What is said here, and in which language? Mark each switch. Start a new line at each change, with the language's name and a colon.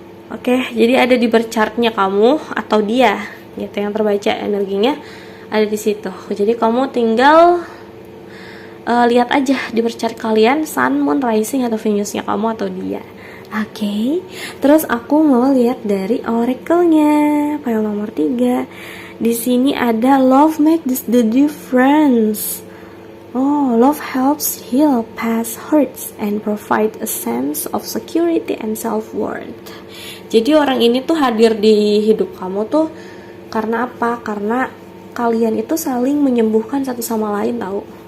Indonesian: Oke, jadi ada di berchartnya kamu atau dia gitu yang terbaca energinya ada di situ. Jadi kamu tinggal lihat aja di berchart kalian Sun, Moon, Rising atau Venusnya kamu atau dia. Oke. Terus aku mau lihat dari oracle-nya, file nomor 3. Di sini ada
English: love makes the difference. Oh, love helps heal past hurts and provide a sense of security and self-worth.
Indonesian: Jadi orang ini tuh hadir di hidup kamu tuh karena apa? Karena kalian itu saling menyembuhkan satu sama lain tahu.